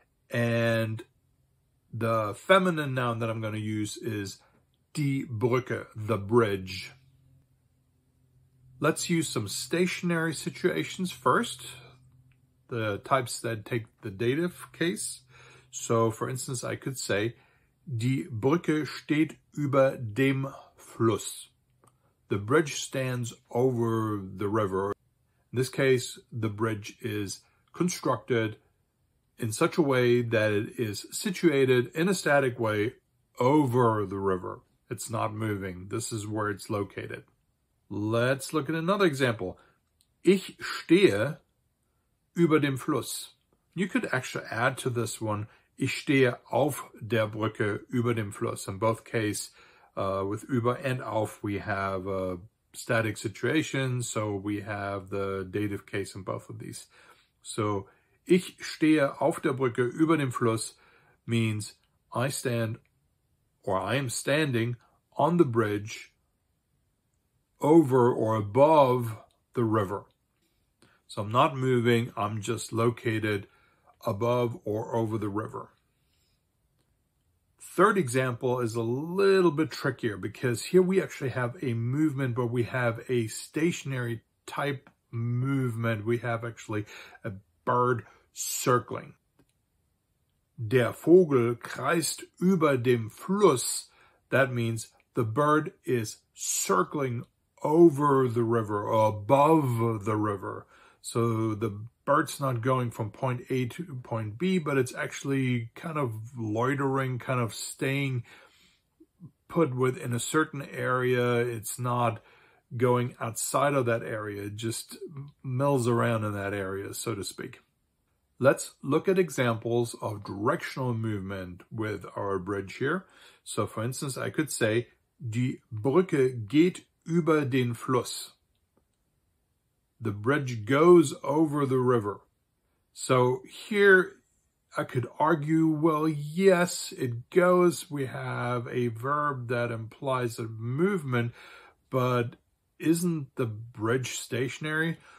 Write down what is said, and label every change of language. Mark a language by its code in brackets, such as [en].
[en] And the feminine noun that I'm going to use is die Brücke, the bridge. Let's use some stationary situations first, the types that take the dative case. So, for instance, I could say, die Brücke steht über dem Fluss. The bridge stands over the river. In this case, the bridge is constructed in such a way that it is situated in a static way over the river. It's not moving. This is where it's located. Let's look at another example. [de] Ich stehe über dem Fluss. You could actually add to this one, ich stehe auf der Brücke über dem Fluss. [en] In both cases, with über and auf, we have a static situation, so we have the dative case in both of these. So, ich stehe auf der Brücke über dem Fluss means I stand, or I am standing on the bridge over or above the river. So I'm not moving, I'm just located above or over the river. Third example is a little bit trickier because here we actually have a movement, but we have a stationary type movement. We have actually a bird circling. [de] Der Vogel kreist über dem Fluss. [en] That means the bird is circling over the river or above the river. So the bird's not going from point A to point B, but it's actually kind of loitering, kind of staying put within a certain area. It's not going outside of that area. It just mills around in that area, so to speak. Let's look at examples of directional movement with our bridge here. So for instance, I could say, die Brücke geht über den Fluss. The bridge goes over the river. So here I could argue, well, yes, it goes. We have a verb that implies a movement, but isn't the bridge stationary?